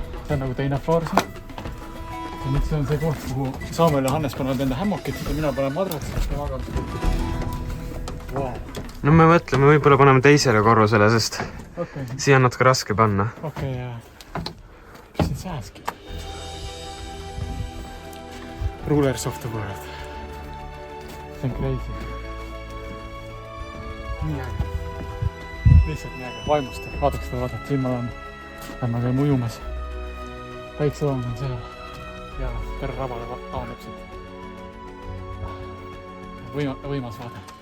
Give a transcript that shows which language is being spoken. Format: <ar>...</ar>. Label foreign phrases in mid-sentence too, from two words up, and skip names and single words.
<et>See on nagu teine floor siin. Ja nüüd see on see koht, kuhu Samuel ja Hannes panevad enda hämmokid ja mina panen madratsid ja magamist. Wow. No me mõtleme, võib-olla paneme teisele korrusele, sest Okei, siia on natuke raske panna. ja mis siin sääski?</et> <en>Rulers of the world.</en> <et>See on crazy. Nii äge. Lihtsalt nii äge. Vaimustab. Vaadake seda vaadata. Siin ma olen. Lähme käime ujumas. Päikseloom on seal. Ja terve rabale avaneb siit. Võimas vaade.</et>